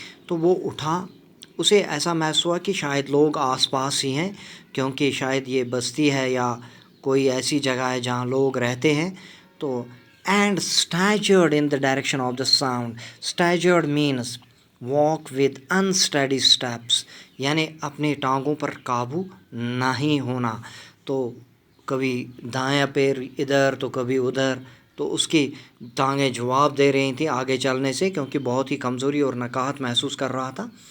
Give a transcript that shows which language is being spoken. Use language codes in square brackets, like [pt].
[ur] تو وہ اٹھا، اسے ایسا محسوس ہوا کہ شاید لوگ آس پاس ہی ہیں، کیونکہ شاید یہ بستی ہے یا کوئی ایسی جگہ ہے جہاں لوگ رہتے ہیں. [en] تو and staggered in the direction of the sound. Staggered means walk with unsteady steps، [ur] یعنی اپنی ٹانگوں پر قابو نہیں ہونا. تو کبھی دایاں پیر ادھر تو کبھی ادھر، تو اس کی ٹانگیں جواب دے رہی تھیں آگے چلنے سے، کیونکہ بہت ہی کمزوری اور نکاہت محسوس کر رہا تھا.